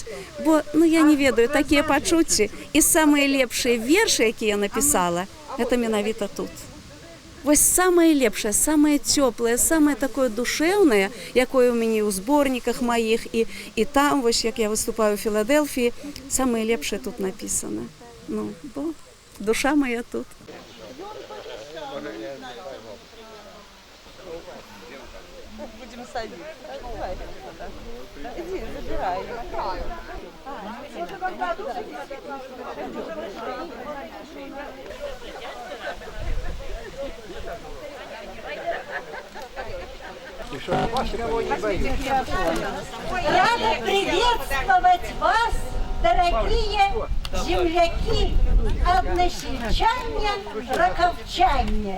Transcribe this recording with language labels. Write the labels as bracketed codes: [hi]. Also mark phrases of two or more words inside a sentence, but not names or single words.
[be] Бо, я не ведаю, такія пачуцці і самыя лепшыя вершы, якія я напісала, гэта менавіта тут. Вось самае лепшае, самае цёплае, самае такое душэўнае, якое ў мяне ў зборніках маіх і там, вось як я выступаю ў Філадэлфіі, самае лепшае тут напісана. Бо душа моя тут. [ru] Будем садить. Иди, забирай. Рада приветствовать вас, дорогие земляки, односельчане, раковчане.